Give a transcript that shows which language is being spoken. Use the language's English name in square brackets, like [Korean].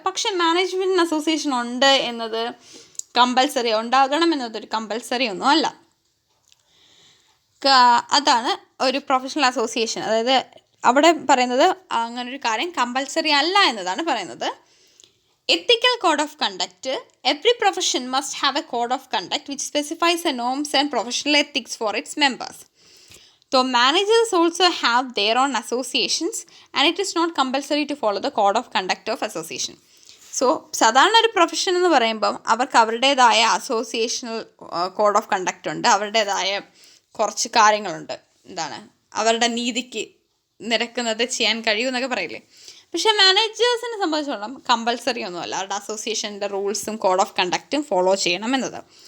[Malayalam] പക്ഷേ മാനേജ്മെൻറ്റിന് അസോസിയേഷൻ ഉണ്ട് എന്നത് കമ്പൽസറി, ഉണ്ടാകണം എന്നതൊരു കമ്പൽസറി ഒന്നും അല്ല. അതാണ് ഒരു പ്രൊഫഷണൽ അസോസിയേഷൻ. അതായത് അവിടെ പറയുന്നത് അങ്ങനൊരു കാര്യം കമ്പൽസറി അല്ല എന്നതാണ് പറയുന്നത്. [English] Ethical code of conduct. Every profession must have a code of conduct which specifies the norms and professional ethics for its members. So managers also have their own associations and it is not compulsory to follow the code of conduct of association. [Malayalam] So സാധാരണ ഒരു profession എന്ന് പറയുമ്പം അവർക്ക് അവരുടേതായ associational code of conduct ഉണ്ട്, അവരുടേതായ കുറച്ച് കാര്യങ്ങളുണ്ട്, എന്താണ് അവരുടെ നീതിക്ക് നിരക്കുന്നത് ചെയ്യാൻ കഴിയുമെന്നൊക്കെ പറയില്ലേ. പക്ഷേ മാനേജേഴ്സിനെ സംബന്ധിച്ചോളം കമ്പൽസറി ഒന്നുമല്ല, അവരുടെ അസോസിയേഷൻ്റെ റൂൾസും കോഡ് ഓഫ് കണ്ടക്റ്റും ഫോളോ ചെയ്യണം എന്നത്.